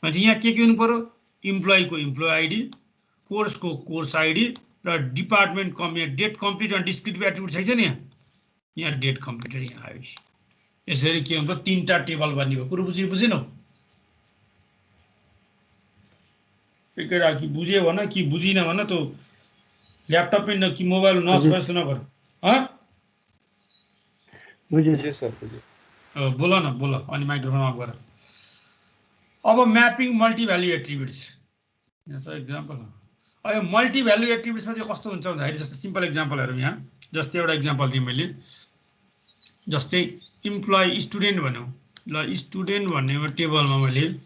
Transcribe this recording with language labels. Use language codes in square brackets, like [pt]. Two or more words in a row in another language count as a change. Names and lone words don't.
[ne] भनेपछि यहाँ के हुनु पर्यो इम्प्लोइको [en] employee ID [ne] कोर्सको [en] course ID [ne] र डिपार्टमेन्ट यहाँ [en] date complete [ne] अनि [en] descriptive attribute [ne] छैन नि यहाँ [en] date completed [ne] यहाँ आएपछि यसरी के हुन्छ तीनटा टेबल बनियो कुरो बुझेनौ एकै कि बुझ्यो भन कि बुझिन भन त ल्यापटप में न कि मोबाइल नस नगर बुझे सर बोल न बोल अनि माइक्रोफोन अफ गर अब [en] mapping multi value attributes [ne] यहाँ छ एक्जाम्पल अब [en] multi value attributesमा [ne] चाहिँ कस्तो हुन्छ भन्दाखेरि जस्तो [en] simple examplesहरु [ne] यहाँ जस्तै एउटा एक्जाम्पल दिएँ मैले जस्तै [en] employee student [ne] भन्यौ ल स्टुडेन्ट भन्ने टेबलमा मैले